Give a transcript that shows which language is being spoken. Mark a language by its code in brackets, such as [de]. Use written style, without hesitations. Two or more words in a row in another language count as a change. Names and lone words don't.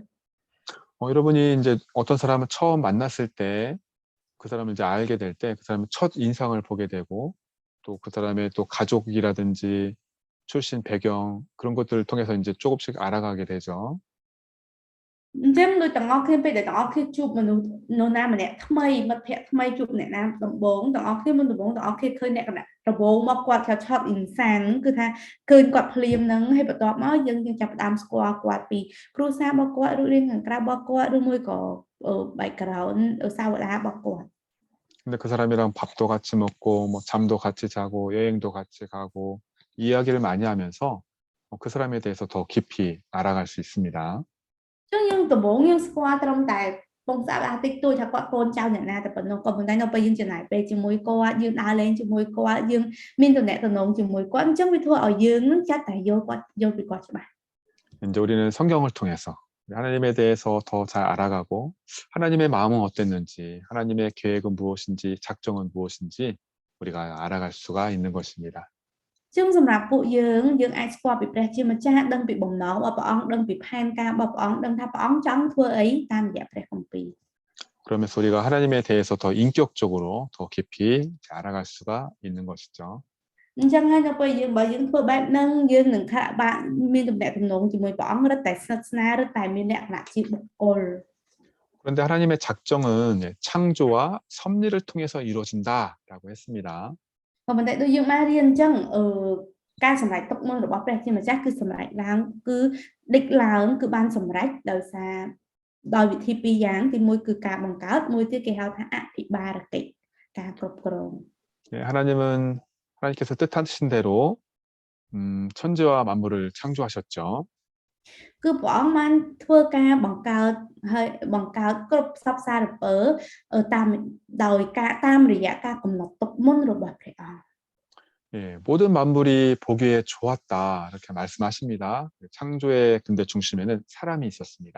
[ko] 여러분이 이제 어떤 사람을 처음 만났을 때 그 사람을 이제 알게 될 때 그 사람의 첫 인상을 보게 되고 또 그 사람의 또 가족이라든지 출신 배경 그런 것들을 통해서 이제 조금씩 알아가게 되죠. [km] អញ្ចឹងដូចទាំងអស់គ្នាពេលដែលទាំងអស់គ្នាជួបមនុស្សនរណាម្នាក់ថ្មីមិត្តភក្តិថ្មីជួបអ្នកណាដំបូងទាំងអស់គ្នាមុនដំបូងទាំងអស់គ្នាឃើញអ្នកកណ្ដាដំបូងមកគាត់ឆោតអ៊ីនសាំងគឺថាឃើញគាត់ភ្លាមហ្នឹងហើយបន្ទាប់មកយើងចាប់ផ្ដើមស្គាល់គាត់ពីគ្រួសាររបស់គាត់ឬរៀនខាងក្រៅរបស់គាត់ឬមួយក៏ background សាវតារបស់គាត់ [ko] 근데 그 사람이랑 밥도 같이 먹고 뭐 잠도 같이 자고 여행도 같이 가고 이야기를 많이 하면서 그 사람에 대해서 더 깊이 알아갈 수 있습니다. [km] ចឹងយើងដំបូងយើងស្គាល់ត្រឹមតែបងស្អាតតិចតួចថាគាត់កូនចៅអ្នកណាតែប៉ុណ្ណោះក៏ប៉ុន្តែនៅពេលយើងចំណាយពេលជាមួយគាត់យើងដើរលេងជាមួយគាត់យើងមានទំនាក់ទំនងជាមួយគាត់អញ្ចឹងវាធ្វើឲ្យយើងនឹងចាត់តែយកពីគាត់ច្បាស់ [ko] 이제 우리는 성경을 통해서 하나님에 대해서 더 잘 알아가고 하나님의 마음은 어땠는지 하나님의 계획은 무엇인지 작정은 무엇인지 우리가 알아갈 수가 있는 것입니다. [km] ចឹងសម្រាប់ពួកយើងអាចស្គាល់ពីព្រះជាម្ចាស់ដឹងពីបំណងរបស់ព្រះអង្គដឹងពីផែនការរបស់ព្រះអង្គដឹងថាព្រះអង្គចង់ធ្វើអីតាមរយៈព្រះគម្ពីរ [ko] 그러면서 우리가 하나님에 대해서 더 인격적으로 더 깊이 알아갈 수가 있는 것이죠. [km] អញ្ចឹងហើយនៅពេលបើយើងធ្វើបែបហ្នឹងយើងនឹងថាបានមានទំនាក់ទំនងជាមួយព្រះអង្គរឹតតែស្និទ្ធស្នាលរឹតតែមានលក្ខណៈជាបុគ្គល [ko] 그런데 하나님의 작정은 창조와 섭리를 통해서 이루어진다라고 했습니다. [km] ក៏ប៉ុន្តែដូចយើងបានរៀនអញ្ចឹងការសម្រេចទុកមុនរបស់ព្រះជាម្ចាស់គឺសម្រេចឡើងគឺដេកឡើងគឺបានសម្រេចដោយសារដោយវិធីពីរយ៉ាងទីមួយគឺការបង្កើតមួយទៀតគេហៅថាអភិបាលកិច្ចការគ្រប់គ្រង [ko] 하나님께서 뜻하신 대로 천지와 만물을 창조하셨죠. [km] គឺព្រះអង្គបានធ្វើការបង្កើតហើយបង្កើតគ្រប់សពសារពើតាមរយៈការកំណត់ទុកមុនរបស់ព្រះអង្គ [ko] 예, 모든 만물이 보기에 좋았다 이렇게 말씀하십니다. 창조의 근데 중심에는 사람이 있었습니다.